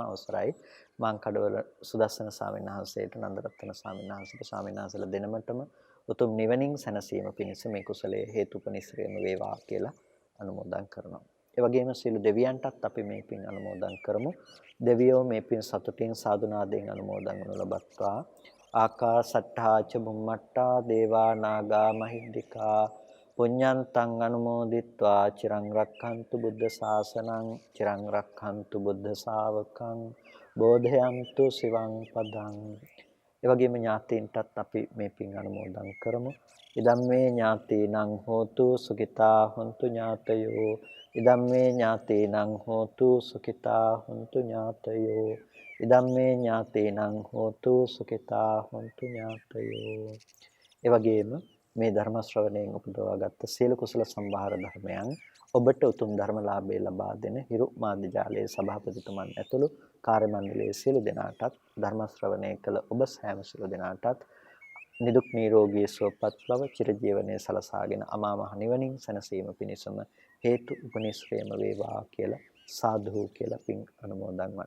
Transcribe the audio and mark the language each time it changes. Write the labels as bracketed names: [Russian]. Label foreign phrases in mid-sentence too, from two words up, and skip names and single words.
[Sinhala] අවසරයි මාංකඩවල සුදස්සන ස්වාමීන් වහන්සේට, නන්දරත්න ස්වාමීන් වහන්සේට, ස්වාමීන් වහන්සේලා දෙනමතම උතුම් නිවනින් සැනසීම පිණිස මේ කුසලයේ හේතුපනිශ්‍රේම වේවා කියලා අනුමෝදන් කරනවා. ඒ වගේම සියලු දෙවියන්ටත් අපි මේ පින් අනුමෝදන් කරමු. දෙවියෝ මේ පින් සතුටින් සාදුනාදයෙන් අනුමෝදන් වනු ලබත්වා. [Pali] ආකාසට්ඨා ච බුම්මට්ටා දේවා නාග මහිද්దికා පුඤ්ඤන්තං අනුමෝදිත්වා චිරං රක්ඛන්තු බුද්ධ ශාසනං චිරං රක්ඛන්තු බුද්ධ ශාවකං බෝධයන්තු සිවං පදං. [Sinhala] ඒ වගේම ඥාතීන්ටත් අපි මේ පින් අනුමෝදන් කරමු. [Pali] ඉදම්මේ ඥාතීනං හෝතු සුඛිතා හොන්තු ඥාතයෝ. ඉදම්මේ ඥාතීනං හෝතු සුඛිතා හොන්තු ඥාතයෝ. ඉදම්මේ ඥාතීනං හෝතු සුඛිතා හොන්තු ඥාතයෝ. [Sinhala] ඒ වගේම මේ ධර්ම ශ්‍රවණයෙන් උපදවාගත් සියලු කුසල සම්භාර ධර්මයන් ඔබට උතුම් ධර්මලාභය ලබා දෙන හිරු මාධ්‍ය ජාලයේ සභාපතිතුමන් ඇතුළු කාර්ය මණ්ඩලයේ සියලු දෙනාටත් ධර්ම ශ්‍රවණය කළ ඔබ සෑම සියලු දෙනාටත් නිදුක් නිරෝගී සුවපත් බව චිරජීවනයේ සලසාගෙන අමා මහ නිවනින් සැනසීම පිණිසම හේතු උපනිශ්‍රේම වේවා කියලා සාදු කියලා පින් අනුමෝදන් වන්න.